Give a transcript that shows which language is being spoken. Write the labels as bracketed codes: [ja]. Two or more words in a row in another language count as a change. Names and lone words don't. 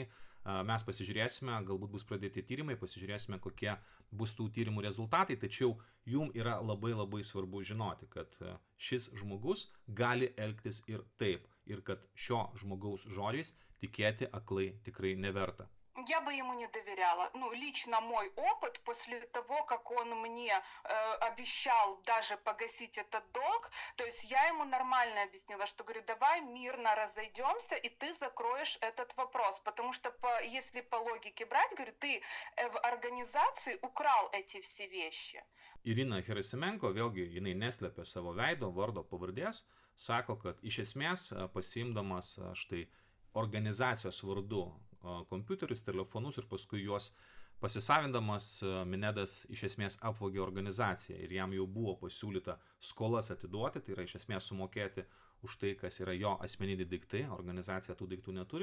[lt] Mes pasižiūrėsime, galbūt bus pradėti tyrimai, pasižiūrėsime, kokie bus tų tyrimų rezultatai, tačiau jum yra labai labai svarbu žinoti, kad šis žmogus gali elgtis ir taip, ir kad šio žmogaus žodžiais tikėti aklai tikrai neverta. [ru] Я бы ему не доверяла. Ну, лично мой опыт после того, как он мне обещал даже погасить этот долг, то есть я ему нормально объяснила, что говорю, давай мирно разойдемся, и ты закроешь этот вопрос. Потому что если по логике брать, говорю, ты в организации украл эти все вещи. [lt] Irina Gerasimenko, vėlgi, jinai neslėpė savo veido, vardo, pavardės, sako, kad iš esmės pasiimdamas štai organizacijos vardu kompiuterius, telefonus ir paskui juos pasisavindamas, Minedas iš esmės apvogė organizaciją ir jam jau buvo pasiūlyta skolas atiduoti, tai yra iš esmės sumokėti už tai, kas yra jo asmeniniai daiktai, organizacija tų daiktų neturi.